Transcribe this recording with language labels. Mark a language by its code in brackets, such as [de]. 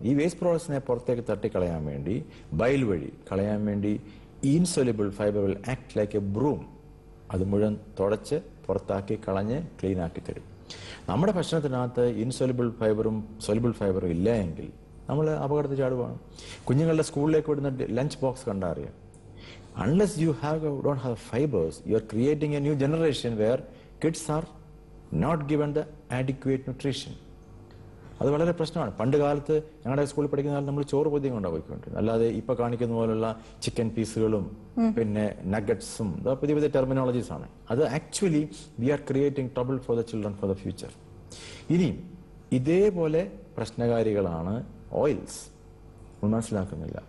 [ml] ഈ വേസ്റ്റ് പ്രോഡക്ട്സിനെ പുറത്തേക്ക് തട്ടിക്കളയാൻ വേണ്ടി, ബൈൽ വഴി കളയാൻ വേണ്ടി [en] Insoluble fibre will act like a broom. [ml] അത് മുഴുവൻ തുടച്ച് പുറത്താക്കി കളഞ്ഞ് ക്ലീൻ ആക്കി തരും. നമ്മുടെ ഭക്ഷണത്തിനകത്ത് ഇൻസൊല്യൂബിൾ ഫൈബറും സൊല്യൂബിൾ ഫൈബറും ഇല്ല എങ്കിൽ നമ്മൾ അപകടത്തിൽ ചാടുവാണ്. കുഞ്ഞുങ്ങളുടെ സ്കൂളിലേക്ക് വിടുന്ന ലഞ്ച് ബോക്സ് കണ്ടാൽ അറിയാം. [en] Unless you don't have fibers, you are creating a new generation where kids are not given the adequate nutrition. [ml] അത് വളരെ പ്രശ്നമാണ്. പണ്ട് കാലത്ത് ഞങ്ങളുടെ സ്കൂളിൽ പഠിക്കുന്ന കാലത്ത് നമ്മൾ ചോറ് പൊതിയും കൊണ്ടാണ് പോയിക്കൊണ്ടിരുന്നത്. അല്ലാതെ ഇപ്പൊ കാണിക്കുന്ന പോലുള്ള ചിക്കൻ പീസുകളും പിന്നെ നഗറ്റ്സും പുതിയ പുതിയ ടെർമിനോളജീസ് ആണ്. [en] അത് actually we are creating trouble for the children for the future. [ml] ഇനിയും ഇതേപോലെ പ്രശ്നകാരികളാണ് ഓയിൽസ്. നമ്മൾ മനസ്സിലാക്കുന്നില്ല.